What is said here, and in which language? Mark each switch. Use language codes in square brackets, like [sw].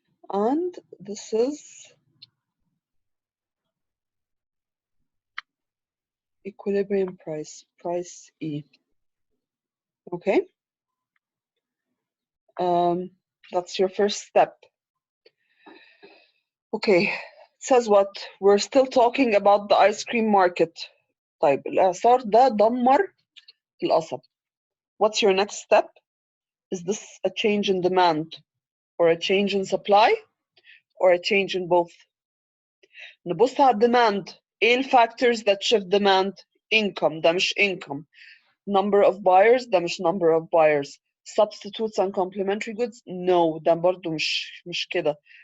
[en] And this is equilibrium price, price E. Okay? That's your first step. Okay, it says what? We're still talking about the ice cream market. [ar] طيب, الإعصار ده دمر القصب. [en] What's your next step? Is this a change in demand or a change in supply or a change in both? [ar] نبص على demand. ايه ال [en] factors that shift demand? Income, [ar] ده مش income. [en] Number of buyers, [ar] ده مش [en] number of buyers. Substitutes and complementary goods? [ar] No, ده برضو مش كده.